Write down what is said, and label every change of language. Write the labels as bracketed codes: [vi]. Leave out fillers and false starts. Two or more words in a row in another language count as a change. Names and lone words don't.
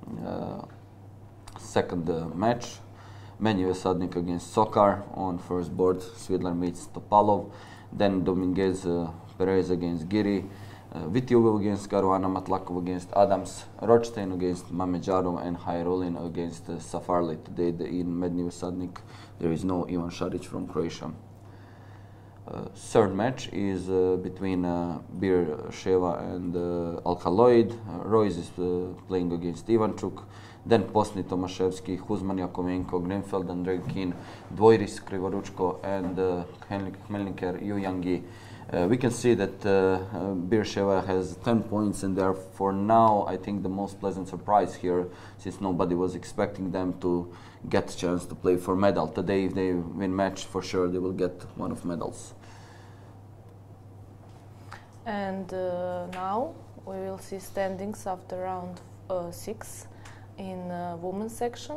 [en] Second match, Mednji Sadnik against Sokar on first board, Svidler meets Topalov, then Dominguez Perez against Giri, Vitiugov against Caruana, Matlakov against Adams, Rothstein against Mameđarov, and Hayrulin against Safarli. Today in Mednji Sadnik there is no Ivan Šarić from Croatia. Third match is between Birševa and Alkaloid. Royce is playing against Ivanchuk. Then Posni, Tomaszewski, Huzman, Yakovenko, Grenfeld, Andrekin, Dvojris, Krivoručko, and Hmelniker, Yuyangi. We can see that Birševa has 10 points, and they are, for now, I think the most pleasant surprise here, since nobody was expecting them to get a chance to play for medal. Today, if they win match, for sure they will get one of medals. And now we will see standings after round 6 in women's section.